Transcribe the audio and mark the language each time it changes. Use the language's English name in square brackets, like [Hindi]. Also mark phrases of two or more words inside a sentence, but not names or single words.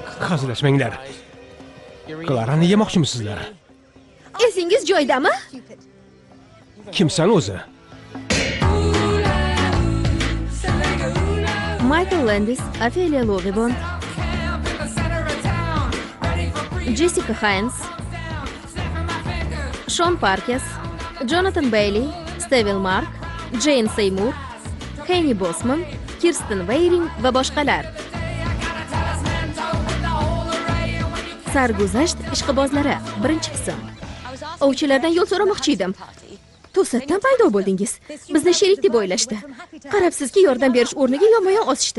[Uzbek] Hazillashmanglar. Klarani yemoqchimisizlar? Esingiz joyidami? Kimsan o'zi? Michael Landis, Ophelia Lovibond, Jessica Hines, Sean Parkes, Jonathan Bailey, Steve Mark, Jane Seymour, Kenny Bosman, Kirsten Weyring va boshqalar. Sarguzasht ishqibozlari, birinchi qism. Ovchilardan yo'l so'ramoqchi edim. To'satdan paydo bo'ldingiz. Bizni sherik deb o'ylashdi. Qarabsizki, yordam berish o'rniga yonma-yon osishdi.